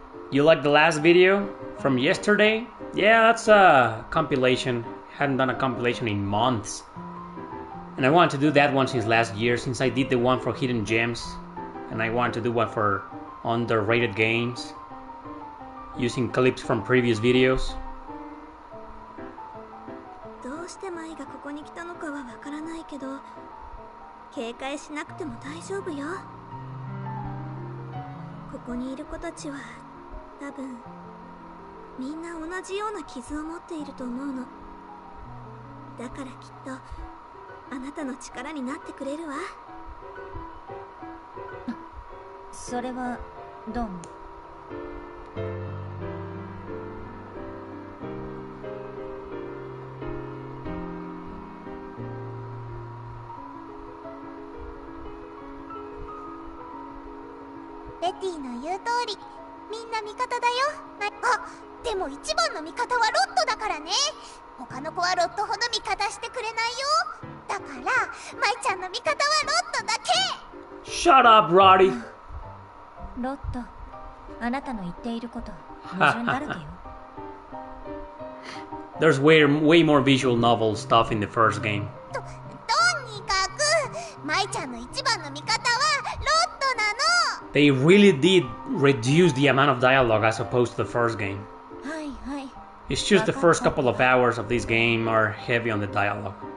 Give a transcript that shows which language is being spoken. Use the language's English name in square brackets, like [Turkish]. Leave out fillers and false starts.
[English] You like the last video from yesterday? Yeah, that's a compilation. Hadn't done a compilation in months. And I wanted to do that one since last year, since I did the one for Hidden Gems. And I wanted to do one for underrated games, using clips from previous videos. [Japanese] どうして舞がここに来たのかはわからけど、警戒しなくても大丈夫よ。ここにいる子たちは多分みんな同じような傷を持っていると思うの。だからきっとあなたの力になってくれるわ。それはどうも。ベティの言う通り、みんな味方だよ。あ、でも一番の味方はロットだからね。他の子はロットほど味方してくれないよ。だからマイちゃんの味方はロットだけ。 [English] Shut up, Roddy! [Japanese] ロット、あなたの言っていること矛盾だらけよ。 [English] There's way more visual novel stuff in the first game. [Japanese] とにかくマイちゃんの一番の味方はロットなの。 [English] They really did reduce the amount of dialogue as opposed to the first game. [Japanese] はいはい。 [English] It's just the first couple of hours of this game are heavy on the dialogue.